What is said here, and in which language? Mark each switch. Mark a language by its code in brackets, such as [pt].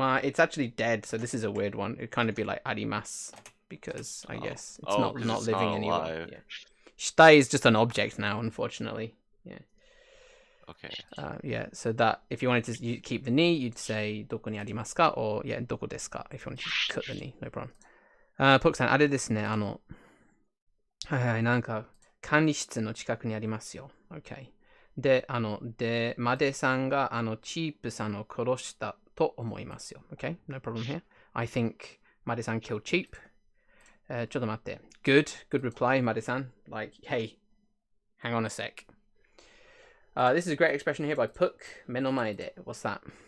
[en] It's actually dead, so this is a weird one. It'd kind of be like arimasu, because I guess it's not living anymore. Yeah. Shita is just an object now, unfortunately. Yeah. Okay. Yeah, so that if you wanted to keep the ni, you'd say [ja] どこにありますか [en] or yeah, [ja] どこですか [en] if you wanted to cut the ni, no problem. [ja] ポクさん、あれですね、はいはい、なんか管理室の近くにありますよ。 [en] Okay. [ja] で、マデさんがチープさんを殺したと思いますよ。 [en] Okay, no problem here. I think マデさん killed Cheap. [ja] ちょっと待って。 [en] Good reply, マデさん. Like, hey, hang on a sec. This is a great expression here by Puk. [ja] 目の前で. [en] What's that?